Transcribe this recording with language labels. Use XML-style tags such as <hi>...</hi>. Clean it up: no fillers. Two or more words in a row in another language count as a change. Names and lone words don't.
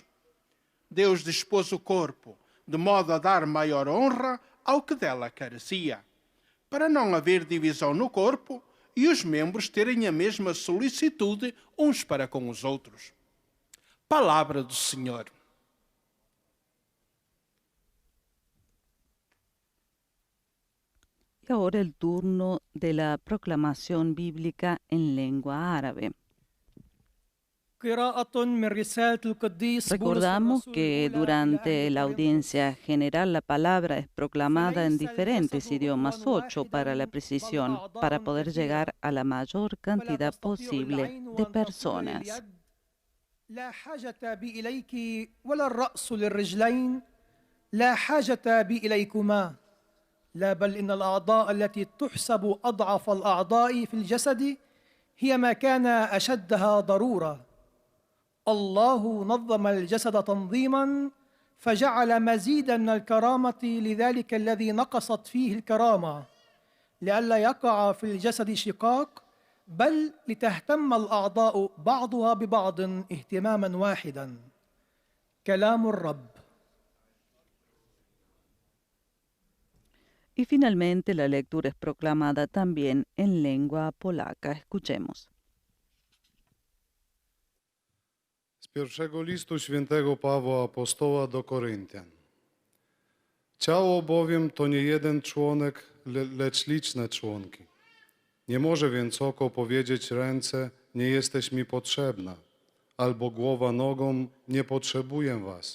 <pt>Deus dispôs o corpo de modo a dar maior honra ao que dela carecia, para não haver divisão no corpo e os membros terem a mesma solicitude uns para com os outros. Palavra do Senhor.</pt> <es>Y ahora el turno de la proclamación bíblica en lengua árabe. Recordamos que durante la audiencia general la palabra es proclamada en diferentes idiomas, 8 para la precisión, para poder llegar a la mayor cantidad posible de personas.</es> <ar>لا حاجة بي إليك ولا الرأس للرجلين لا حاجة بي إليكما لا بل إن الأعضاء التي تحسب أضعف الأعضاء في الجسد هي ما كان أشدها ضرورة الله نظم الجسد تنظيما فجعل مزيدا من الكرامة لذلك الذي نقصت فيه الكرامة لئلا يقع في الجسد شقاق بل لتهتم الأعضاء بعضها ببعض اهتماما واحدا كلام الرب.</ar> <es>Y finalmente la lectura es proclamada también en lengua polaca. Escuchemos.</es> <pl>Z pierwszego listu świętego Pawła Apostoła do Koryntian. Ciało bowiem to nie jeden członek, lecz liczne członki. Nie może więc oko powiedzieć ręce, nie jesteś mi potrzebna, albo głowa nogą, nie potrzebuję was.</pl>